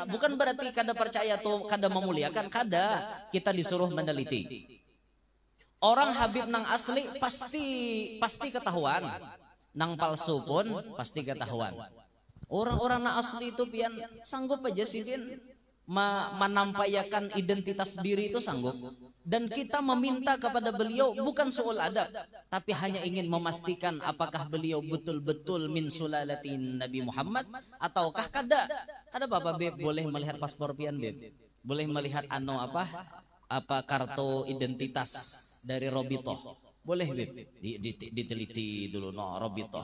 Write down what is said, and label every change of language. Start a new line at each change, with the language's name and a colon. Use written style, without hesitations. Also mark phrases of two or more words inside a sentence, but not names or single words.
Banjar: Bukan berarti kada percaya tuh kada memuliakan, kada.
Indonesian: Kita disuruh meneliti. Orang Habib nang asli pasti ketahuan, nang palsu pun pasti ketahuan.
Banjar: Orang-orang nang asli itu pian sanggup aja sih pian menampakkan identitas diri itu sanggup.
Indonesian: Dan kita meminta kepada beliau bukan soal adab, tapi hanya ingin memastikan apakah beliau betul-betul
Arabic: min sulalatin
Indonesian: Nabi Muhammad ataukah kada.
Banjar: Kada apa Beb, boleh melihat paspor pian Beb, boleh melihat apa kartu identitas dari Robitoh, boleh Beb, diteliti dulu Robitoh.